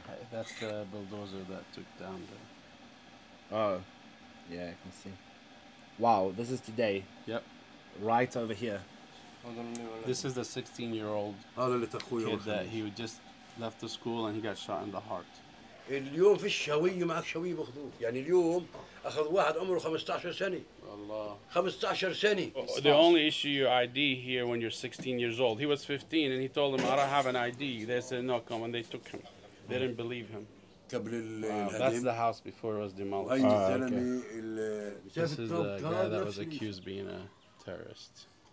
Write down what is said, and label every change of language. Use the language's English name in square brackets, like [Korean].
[English] That's the bulldozer that took down the. Oh, yeah, I can see. Wow, this is today. Yep. Right over here. This is the 16-year-old kid that he just left the school and he got shot in the heart. [Arabic] اليوم فيش هوية، معك شوية بأخذوه. يعني اليوم أخذ واحد عمره 15 سنة. Allah. 15 سنة. [English] They only issue your ID here when you're 16 years old. He was 15 and he told them I don't have an ID. They said no, come, and they took him. They didn't believe him. That's the house before it was demolished. This is the guy that was accused of being a terrorist.